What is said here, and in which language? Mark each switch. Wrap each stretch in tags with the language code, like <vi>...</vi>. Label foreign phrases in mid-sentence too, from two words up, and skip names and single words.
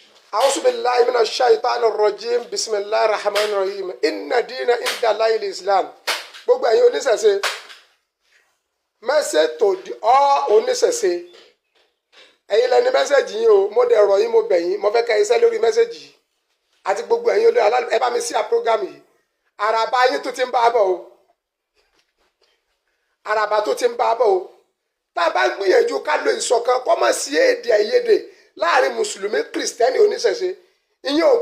<ar>أعوذ بالله من الشيطان الرجيم بسم الله الرحمن الرحيم إن دين عند الله الإسلام.</ar> <yo>gbogbo ẹ̀yin oníṣẹ̀ṣe</yo> <en>message to all</en> <yo>oníṣẹ̀ṣe ẹ̀yin lẹni mẹ́sẹ̀jì yín o mo dẹ̀ rọ̀ yín mo bẹ̀ yín mo fẹ́ kẹ́ iṣẹ́ lórí mẹ́sẹ̀jì yìí àti gbogbo ẹ̀yin olóyè ẹ bá mi sí à program yìí àràbà yín tó ti ń bá bọ̀ o àràbà tó ti ń bá bọ̀ o tá a bá gbìyànjú ká lo ìṣọ̀kan kó má sí èdè àìyedè láàrin mùsùlùmí kìrìsìtẹ́nì oníṣẹ̀ṣe ìyẹn ò</yo>